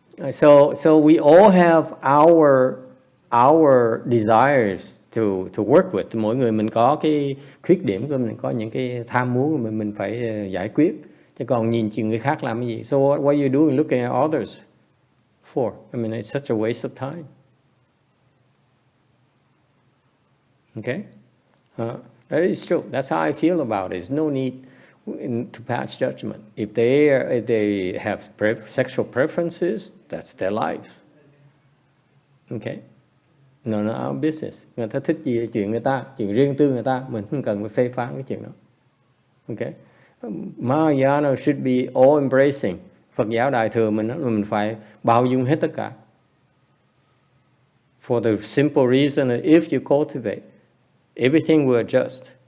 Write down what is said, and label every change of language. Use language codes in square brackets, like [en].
[en] So we all have our desires to work with. [vi] Mỗi người mình có cái khuyết điểm của mình, có những cái tham muốn của mình phải giải quyết. Chứ còn nhìn chuyện người khác làm cái gì. [en] So what are you doing looking at others for? I mean, it's such a waste of time. Okay? That is true. That's how I feel about it. There's no need to pass judgment. If they have sexual preferences, that's their life. Okay? No, our business. [vi] Người ta thích gì là chuyện người ta, chuyện riêng tư người ta, mình không cần phải phê phán cái chuyện đó. Okay? [en] Mahayana should be all embracing. [vi] Phật giáo Đại thừa mình phải bao dung hết tất cả. [en] For the simple reason that if you cultivate, everything will adjust.